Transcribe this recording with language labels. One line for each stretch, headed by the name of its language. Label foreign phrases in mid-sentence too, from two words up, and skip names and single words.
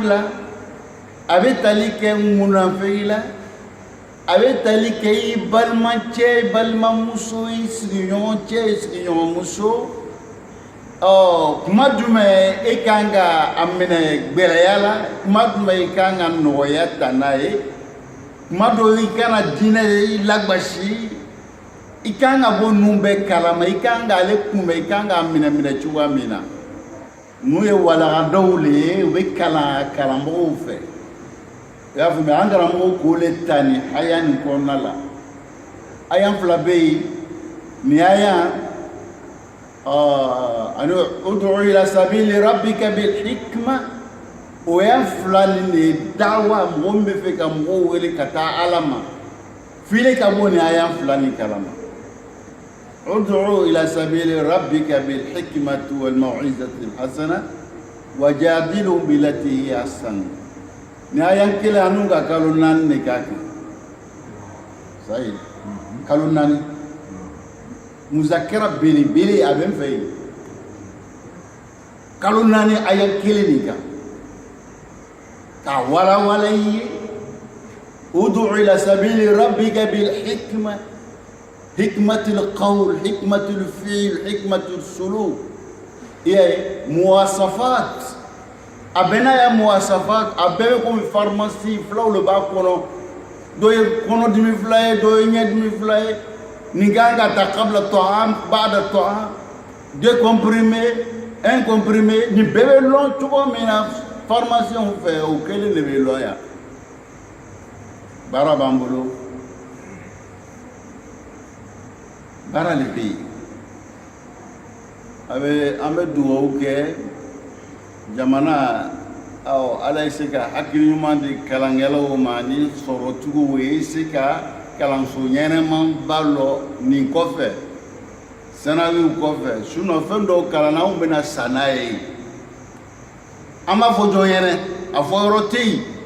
Bambara: la a bɛ tali kɛ munafiki la a bɛ tali kɛ i balimacɛ i balimamuso i sigiɲɔgɔn cɛ i sigiɲɔgɔn muso kuma jumɛn e kan ka a minɛ gbɛlɛya la kuma jumɛn i kan ka nɔgɔya ta n'a ye kuma dɔ i kana diinɛ lagbasi i kan ka bɔ ninnu bɛɛ kalama i kan k'ale kunbɛn i kan k'a minɛ cogoya min na n'u ye walaga dɔw le ye u bɛ karamɔgɔw fɛ i y'a faamuya an karamɔgɔw k'o le ta nin aya nin kɔnɔna la aya fila bɛ yen nin aya ani
Arabic: ادع إلى سبيل ربك بالحكمة
Bambara: o ye fila nin de ye dawa mɔgɔ min bɛ fɛ ka mɔgɔw wele ka taa Ala ma file ka bɔ nin aya fila nin kalama
Arabic: ادع إلى سبيل ربك بالحكمة والموعظة الحسنة وجادلهم بالتي هي أحسن
Bambara: ni aya kelen anu ka kalo naani de k'a kan sayi kalo naani muzakira belebele a bɛ n fɛ yen kalo naani aya kelen de kan ka walawala i ye
Arabic: ادع إلى سبيل ربك بالحكمة حكمة القول حكمة الفعل حكمة السلوك
Bambara: ye muwasafat a bɛna ya muwasafat a bɛɛ bɛ komi pharmacie filaw le b'a kɔnɔ dɔ ye kɔnɔdimi fila ye dɔ ye ɲɛdimi fila ye nin kan ka ta
Arabic: قبل الطعام بعد الطعام
French: deux comprimés un comprimé
Bambara: nin bɛɛ bɛ lɔn cogo min na pharmacien fɛ o kelen de bɛ lɔn yan baara b'an bolo baara le bɛ yen an bɛ dugawu kɛ jamana Ala ye se ka hakili ɲuman di kalankɛlaw ma ni sɔrɔtigiw ye se ka kalanso ɲɛnɛmanba lɔ nin kɔfɛ sanawiw kɔfɛ sinon fɛn dɔw kalanna anw bɛna sa n'a ye an b'a fɔ jɔn ɲɛnɛ a fɔ yɔrɔ tɛ yen